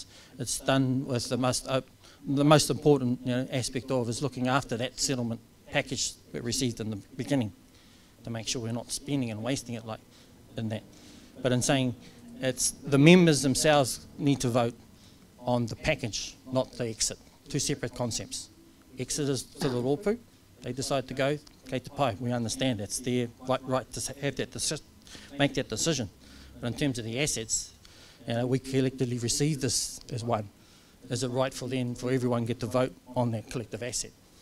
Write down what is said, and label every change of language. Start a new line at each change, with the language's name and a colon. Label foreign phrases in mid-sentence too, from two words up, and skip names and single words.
English: It's done with the most important aspect of is looking after that settlement package we received in the beginning, to make sure we're not spending and wasting it like in that. But in saying it's the members themselves need to vote on the package, not the exit. 2 separate concepts. Exit is to the rōpū. They decide to go,
Māori: kei te pai.
English: We understand that's their right to have that make that decision. But in terms of the assets, we collectively receive this as one. Is it right for everyone get to vote on that collective asset?